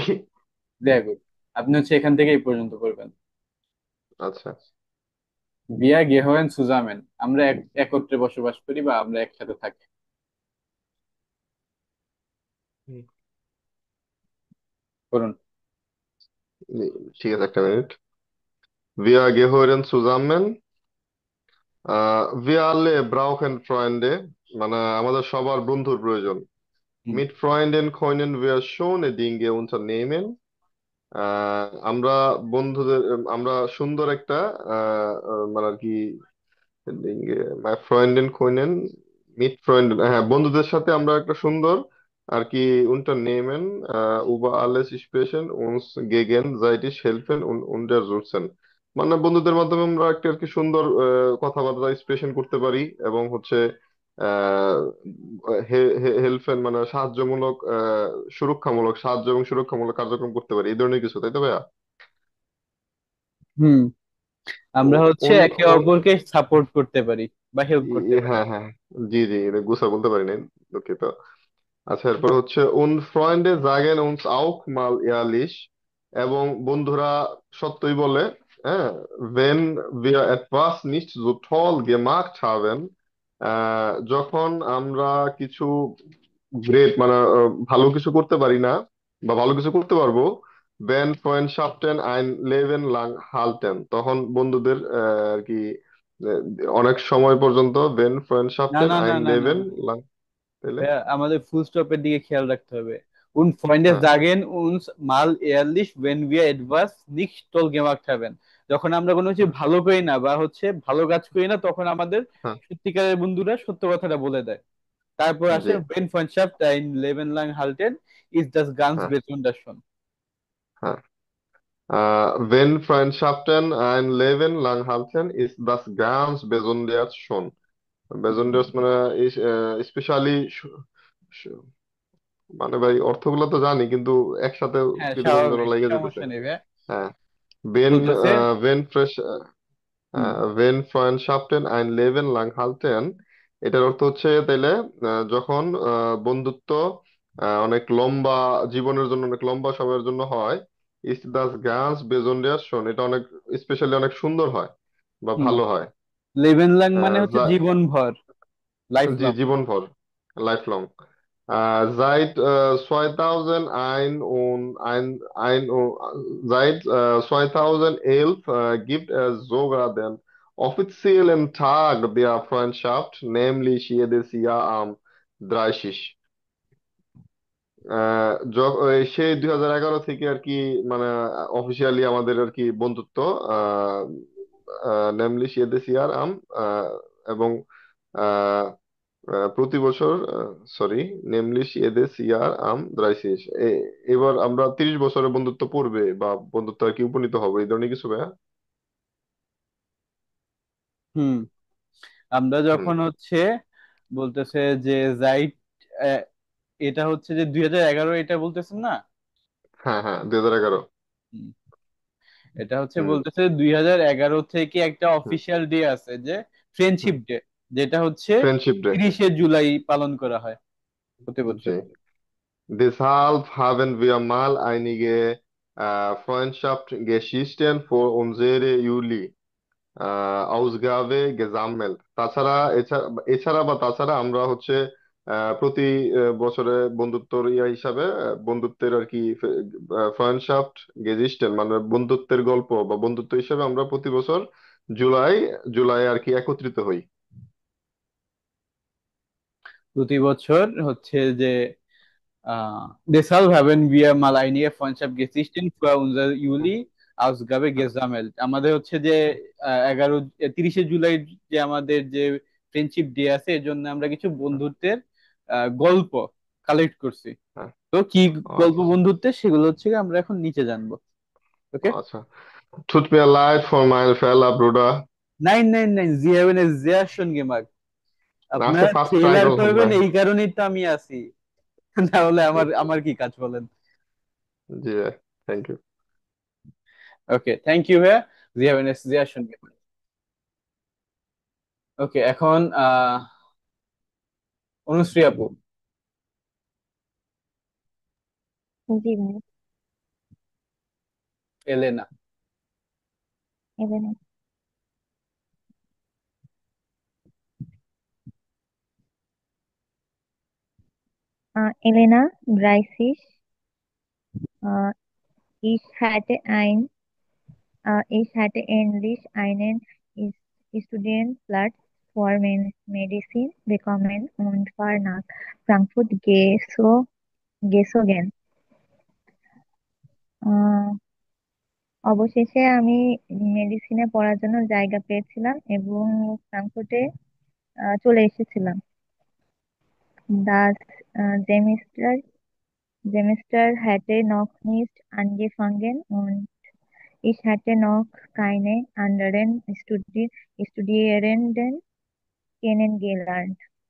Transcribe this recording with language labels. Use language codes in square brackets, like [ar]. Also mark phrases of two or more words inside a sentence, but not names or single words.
[bn] জয় গুড, আপনি হচ্ছে এখান থেকে এই পর্যন্ত করবেন। আচ্ছা। [de] wir gehören zusammen, [bn] আমরা একত্রে বসবাস করি বা আমরা একসাথে থাকি। হুম। করুন। ঠিক আছে, একটা মিনিট। [de] Wir gehören zusammen. Wir alle brauchen Freunde, [bn] মানে আমাদের সবার বন্ধুর প্রয়োজন। হুম। [de] Mit Freunden können wir schöne Dinge unternehmen. [bn] আমরা বন্ধুদের, আমরা সুন্দর একটা মানে আর কি, [de] mit Freunden können, mit Freunden, [bn] হ্যাঁ বন্ধুদের সাথে আমরা একটা সুন্দর আর কি [de] unternehmen, über alles sprechen uns gegenseitig helfen und unterstützen, [bn] মানে বন্ধুদের মাধ্যমে আমরা একটা আর কি সুন্দর কথাবার্তা এক্সপ্রেশন করতে পারি, এবং হচ্ছে আহ হেল্পেন মানে সাহায্যমূলক, সুরক্ষামূলক সাহায্য এবং সুরক্ষামূলক কার্যক্রম করতে পারি, এই ধরনের কিছু, তাই তো ভাইয়া? হুম, আমরা ও- হচ্ছে উন একে অপরকে সাপোর্ট করতে পারি বা হেল্প করতে পারি। হ্যাঁ হ্যাঁ, জি জি, এটা গুছা বলতে পারি নাই, দুঃখিত। আচ্ছা, এরপর হচ্ছে [de] und Freunde sagen uns auch mal ehrlich, [bn] এবং বন্ধুরা সত্যই বলে, হ্যাঁ, [de] wenn wir etwas nicht so toll gemacht haben, [bn] যখন আমরা কিছু গ্রেট মানে ভালো কিছু করতে পারি না বা ভালো কিছু করতে পারবো, [de] wenn Freundschaften ein Leben lang halten, [bn] তখন বন্ধুদের আর কি আহ, অনেক সময় পর্যন্ত, wenn না [de] Freundschaften [bn] না না [de] ein [bn] না না [de] Leben [bn] না, [de] lang, তাহলে [bn] ভাইয়া আমাদের ফুল স্টপের দিকে খেয়াল রাখতে হবে। [de] Und Freunde [bn] হ্যাঁ [de] sagen uns mal ehrlich, wenn wir etwas nicht toll gemacht haben. [bn] যখন আমরা কোনো কিছু হ্যাঁ ভালো করি না বা ভালো কাজ করি না, তখন আমাদের হ্যাঁ সত্যিকারের বন্ধুরা সত্য কথাটা বলে দেয়। তারপর আসে জি [de] wenn Freundschaft ein Leben lang halten, ist das ganz [bn] হ্যাঁ [de] besonders schon. হ্যাঁ wenn Freundschaften ein Leben lang halten, ist das ganz besonders schon. [bn] Besonders মানে স্পেশালি মানে ভাই অর্থগুলো তো জানি কিন্তু একসাথে হ্যাঁ, কিরকম যেন স্বাভাবিক, লেগে যেতেছে। সমস্যা নেই ভাইয়া। [de] হ্যাঁ wenn [bn] বলতেছে [de] wenn fresh হুম wenn Freundschaften ein Leben lang halten, [bn] এটার অর্থ হচ্ছে তাইলে যখন বন্ধুত্ব অনেক লম্বা জীবনের জন্য অনেক লম্বা সময়ের জন্য হয়, [de] ist das ganz besonders schon, [bn] এটা অনেক স্পেশালি অনেক সুন্দর হয় বা হুম ভালো হয়। [de] Leben lang [bn] মানে হচ্ছে যা জীবনভর, লাইফ জি লং। জীবনভর, [en] life long. [de] Seit 2001 und seit 2011 gibt es sogar den offiziellen Tag der Freundschaft, nämlich jedes Jahr am 30। [bn] সেই 2011 থেকে আর কি মানে অফিসিয়ালি আমাদের আর কি বন্ধুত্ব আহ [de] nämlich jedes Jahr am [bn] এবং আহ প্রতি বছর সরি [de] nämlich jedes Jahr am [bn] 30। এবার আমরা 30 বছরের বন্ধুত্ব পূর্বে বা বন্ধুত্ব আর কি উপনীত হবো এই ধরনের কিছু ভাইয়া। হুম আমরা হুম যখন বলতেছে যে জাইট, আহ, এটা হচ্ছে যে 2011, এটা বলতেছেন না? হ্যাঁ হ্যাঁ 2011। হুম, এটা হুম বলতেছে 2011 থেকে একটা হুম [en] official day [bn] আছে, যে ফ্রেন্ডশিপ হুম ডে, যেটা [en] friendship day. [bn] 30শে জুলাই পালন করা হয় প্রতি বছর। জি [de] deshalb haben wir mal einige Freundschaftsgeschichten für unsere Juli Ausgabe gesammelt। [bn] তাছাড়া এছাড়া বা তাছাড়া আমরা হচ্ছে প্রতি বছরে বন্ধুত্বর হিসাবে বন্ধুত্বের আর কি [de] Freundschaft Geschichten [bn] মানে বন্ধুত্বের গল্প বা বন্ধুত্ব হিসাবে আমরা প্রতি বছর জুলাই জুলাই আর কি একত্রিত হই। প্রতি বছর [de] deshalb haben wir mal einige Freundschaftsgeschichten für unser Juli Ausgabe [bn] হ্যাঁ [de] gesammelt. [bn] আমাদের 30শে জুলাই যে আমাদের যে [en] friendship day [bn] আছে, এর জন্য আমরা কিছু হ্যাঁ বন্ধুত্বের গল্প কালেক্ট করছি। হ্যাঁ। তো কি গল্প আচ্ছা বন্ধুত্বের, সেগুলো আমরা এখন নিচে জানবো। ওকে। [de] আচ্ছা tut mir leid für meinen Fehler Bruder। nein nein nein, Sie haben es sehr schön gemacht. [bn] আচ্ছা আপনারা [en] first try [bn] ট্রেলার করলাম করবেন, ভাই। এই কারণেই তো আমি আছি। না হলে আমার কি কাজ বলেন? জি ভাই [en] thank you. [bn] ওকে, [en] thank you [bn] ভাইয়া। [de] Sie haben es sehr schön gemacht. [bn] ওকে, এখন অনুশ্রী আপু, জি ভাই। এলেনা। [de] এবার Elena Breisis, äh, ich hatte ähnlich einen Studienplatz für Medizin bekommen und war nach Frankfurt gezogen. [bn] আহ, অবশেষে আমি মেডিসিনে পড়ার জন্য জায়গা পেয়েছিলাম এবং ফ্রাঙ্কফুর্টে চলে এসেছিলাম। [de] Das Semester hatte noch nicht angefangen und ich hatte noch keine anderen Studierenden kennengelernt.